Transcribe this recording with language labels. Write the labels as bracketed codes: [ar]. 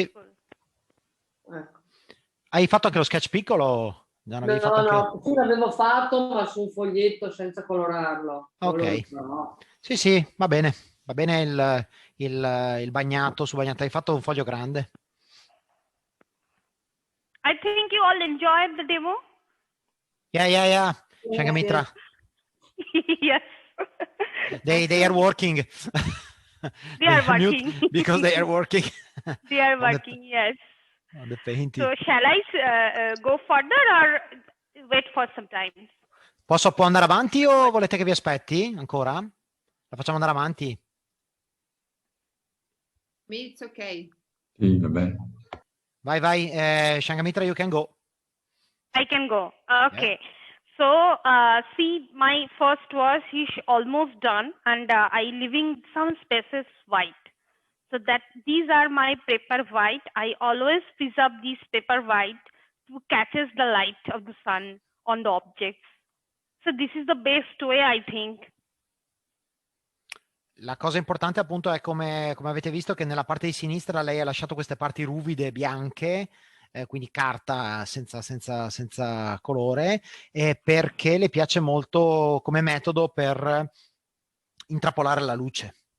[it] Ecco. Hai fatto anche lo sketch piccolo? Gianna, No, fatto anche... sì, l'avevo fatto, ma su un foglietto senza colorarlo. Ok. Sì, va bene. Va bene il bagnato su bagnato. Hai fatto un foglio grande. [en] I think you all enjoyed the demo. Yeah. Sanghamitra. Yes. They are working. They are working. Because they are working. They are working, yes. On the painting. So shall I go further or wait for some time? [it] Può andare avanti o volete che vi aspetti ancora? La facciamo andare avanti? [en] Me, it's okay. [it] Sì, va bene. Vai, vai, [en] Sanghamitra, you can go. I can go. Okay. Yeah. So, see, my first was almost done, and I leaving some spaces white. So that these are my paper white. I always preserve these paper white to catches the light of the sun on the objects. So this is the best way, I think. [it] La cosa importante appunto è come avete visto che nella parte di sinistra lei ha lasciato queste parti ruvide bianche, quindi carta senza colore, perché le piace molto come metodo per intrappolare la luce.